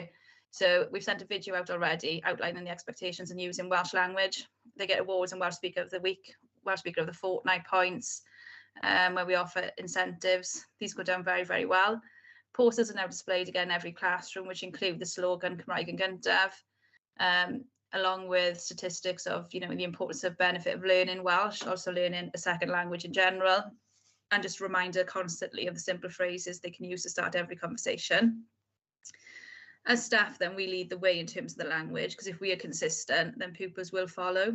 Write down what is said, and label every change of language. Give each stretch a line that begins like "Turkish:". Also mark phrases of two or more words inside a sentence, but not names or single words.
English: So we've sent a video out already outlining the expectations and using Welsh language. They get awards and Welsh Speaker of the Week, Welsh Speaker of the Fortnight points, where we offer incentives. These go down very, very well. Posters are now displayed again in every classroom, which include the slogan
Welsh: Cymraeg yn gyntaf,
English: along with statistics of, you know, the importance of benefit of learning Welsh, also learning a second language in general, and just a reminder constantly of the simple phrases they can use to start every conversation. As staff, then we lead the way in terms of the language, because if we are consistent, then pupils will follow.